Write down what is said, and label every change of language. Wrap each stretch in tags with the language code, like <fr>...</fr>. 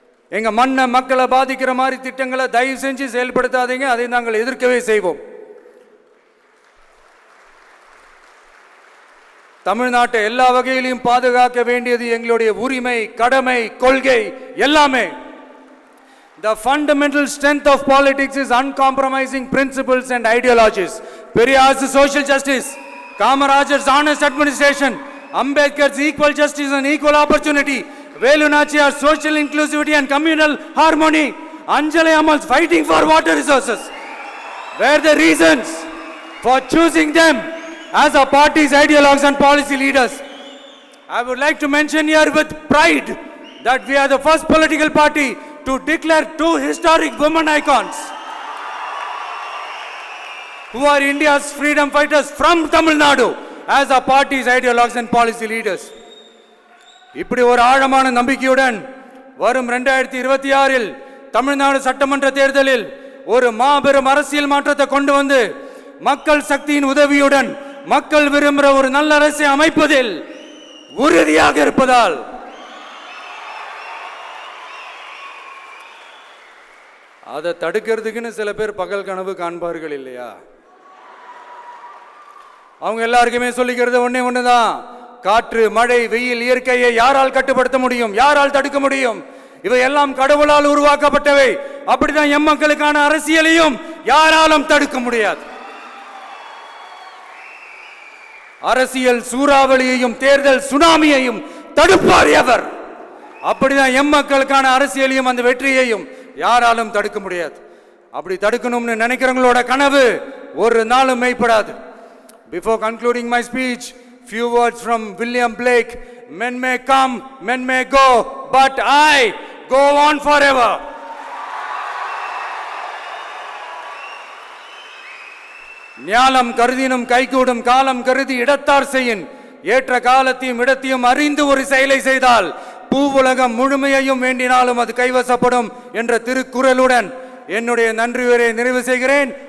<ta>எங்க மண்ணை, மக்களை பாதிக்கிற மாதிரி திட்டங்களை தயவு செஞ்சு செயல்படுத்தாதீங்க. அதை நாங்கள் எதிர்க்கவே செய்வோம். தமிழ்நாட்டை எல்லா வகையிலும் பாதுகாக்க வேண்டியது எங்களுடைய உரிமை, கடமை, கொள்கை எல்லாமே.</ta> <en>The fundamental strength of politics is uncompromising principles and ideologies. Periyar's social justice, Kamaraj's honest administration, Ambedkar's equal justice and equal opportunity, Velu Nachiyar's social inclusivity and communal harmony, Anjali Ammal's fighting for water resources were the reasons for choosing them as our party's ideologues and policy leaders. I would like to mention here with pride that we are the first political party to declare two historic women icons who are India's freedom fighters from Tamil Nadu as our party's ideologues and policy leaders.</en> <ta>இப்படி ஒரு ஆழமான நம்பிக்கையுடன் வரும் 2026 தமிழ்நாடு சட்டமன்ற தேர்தலில் ஒரு மாபெரும் அரசியல் மாற்றத்தை கொண்டு வந்து மக்கள் சக்தியின் உதவியுடன் மக்கள் விரும்புகிற ஒரு நல்ல அரசை அமைப்பதில் உறுதியாக இருப்பதால் அதை தடுக்கிறதுக்குன்னு சில பேர் பகல் கனவு காண்பார்கள் இல்லையா? அவங்க எல்லாருக்குமே சொல்லிக்கிறது ஒண்ணுதான், காற்று, மழை, வெயில், இயற்கையை யாரால் கட்டுப்படுத்த முடியும்? யாரால் தடுக்க முடியும்? இவை எல்லாம் கடவுளால் உருவாக்கப்பட்டவை. அப்படிதான் எம் மக்களுக்கான அரசியலையும் யாராலும் தடுக்க முடியாது. அரசியல் சூறாவளியையும் தேர்தல் சுனாமியையும் தடுப்பார் எவர். அப்படிதான் எம் மக்களுக்கான அரசியலையும் அந்த வெற்றியையும் யாராலும் தடுக்க முடியாது. அப்படி தடுக்கணும்னு நினைக்கிறவங்களோட கனவு ஒரு நாளும் மெய்ப்படாது.</ta> <en>Before concluding my speech, few words from William Blake. Men may come, men may go, but I go on forever.</en> <ta>ஞாலம் கருதினும் கைகூடும், காலம் கருதி இடத்தார் செய்யின். ஏற்ற காலத்தையும் இடத்தையும் அறிந்து ஒரு செயலை செய்தால் பூவுலகம் முழுமையையும் வேண்டினாலும் அது கைவசப்படும் என்ற திருக்குறளுடன் என்னுடைய நன்றி உரையை நிறைவு செய்கிறேன்.</ta>